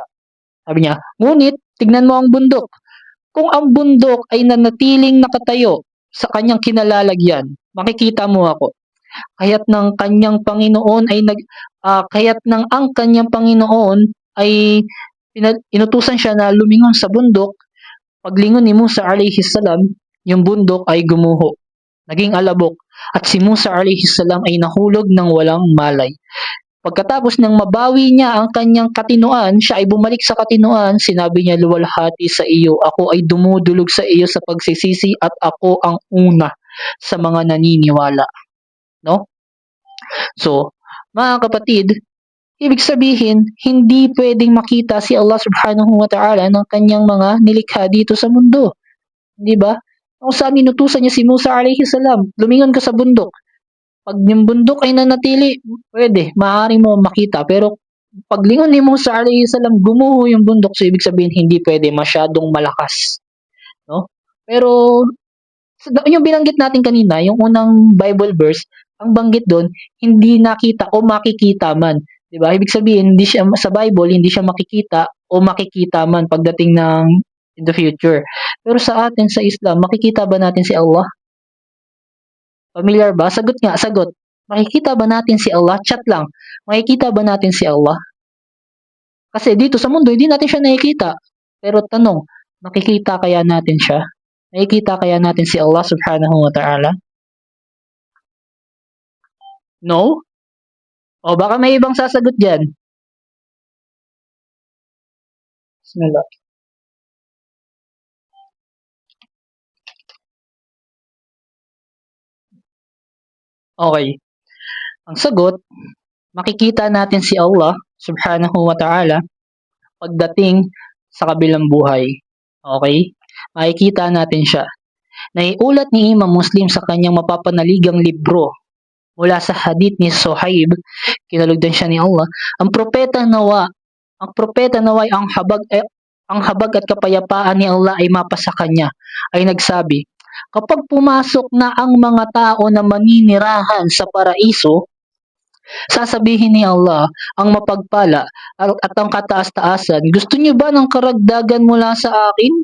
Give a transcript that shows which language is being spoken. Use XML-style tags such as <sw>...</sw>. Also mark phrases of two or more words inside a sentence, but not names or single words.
<tl>Sabi niya, "Ngunit, tignan mo ang bundok. Kung ang bundok ay nanatiling nakatayo sa kanyang kinalalagyan, makikita mo ako." Kaya't ng kanyang Panginoon ay kaya't ng ang kanyang Panginoon ay inutusan siya na lumingon sa bundok. Paglingon ni Musa</tl> <ar>عليه السلام,</ar> <tl>yung bundok ay gumuho, naging alabok, at si Musa</tl> <ar>عليه السلام</ar> <tl>ay nahulog ng walang malay. Pagkatapos ng mabawi niya ang kanyang katinuan, siya ay bumalik sa katinuan, sinabi niya, "Luwalhati sa iyo, ako ay dumudulog sa iyo sa pagsisisi at ako ang una sa mga naniniwala." No? So, mga kapatid, ibig sabihin, hindi pwedeng makita si Allah</tl> <ar>سبحانه وتعالى</ar> <tl>ng kanyang mga nilikha dito sa mundo. Di ba? Kung saan inutusan niya si Musa</tl> <ar>عليه السلام,</ar> <tl>lumingon ka sa bundok. Pag yung bundok ay nanatili, pwede, maaari mo makita. Pero paglingon ni Musa</tl> <ar>عليه السلام,</ar> <tl>gumuho yung bundok. So, ibig sabihin, hindi pwede, masyadong malakas. No? Pero, yung binanggit natin kanina, yung unang Bible verse, ang banggit doon, hindi nakita o makikita man. Diba? Ibig sabihin, hindi siya, sa Bible, hindi siya makikita o makikita man pagdating ng</tl> <en>in the future.</en> <tl>Pero sa atin, sa Islam, makikita ba natin si Allah? Familiar ba? Sagot nga, sagot. Makikita ba natin si Allah? Chat lang. Makikita ba natin si Allah? Kasi dito sa mundo, hindi natin siya nakikita. Pero tanong, makikita kaya natin siya? Nakikita kaya natin si Allah</tl> <ar>سبحانه وتعالى?</ar> <tl>No? O baka may ibang sasagot dyan. Bismillah. Okay. Ang sagot, makikita natin si Allah</tl> <ar>سبحانه وتعالى</ar> <tl>pagdating sa kabilang buhay. Okay? Makikita natin siya. Naiulat ni Imam Muslim sa kanyang mapapanaligang libro mula sa hadith ni Suhaib, kinalugdan siya ni Allah, ang propeta naway ang habag at kapayapaan ni Allah ay mapa sa kanya, ay nagsabi, kapag pumasok na ang mga tao na maninirahan sa paraiso, sasabihin ni Allah, ang mapagpala at ang kataas-taasan, gusto niyo ba ng karagdagan mula sa akin?</tl>